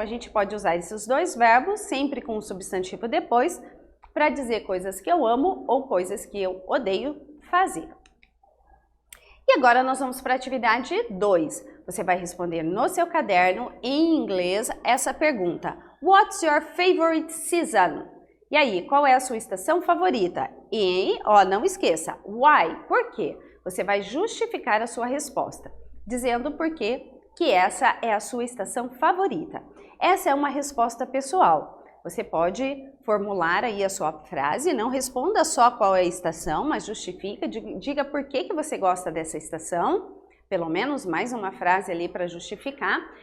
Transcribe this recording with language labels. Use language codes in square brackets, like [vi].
[pt] A gente pode usar esses dois verbos, sempre com um substantivo depois, para dizer coisas que eu amo ou coisas que eu odeio fazer. E agora nós vamos para a atividade 2. Você vai responder no seu caderno, em inglês, essa pergunta. [en] What's your favorite season? [pt] E aí, qual é a sua estação favorita? E, ó, não esqueça, why? Por quê? Você vai justificar a sua resposta, dizendo por quê que essa é a sua estação favorita. Essa é uma resposta pessoal. Você pode formular aí a sua frase, não responda só qual é a estação, mas justifica, diga por que você gosta dessa estação, pelo menos mais uma frase ali para justificar.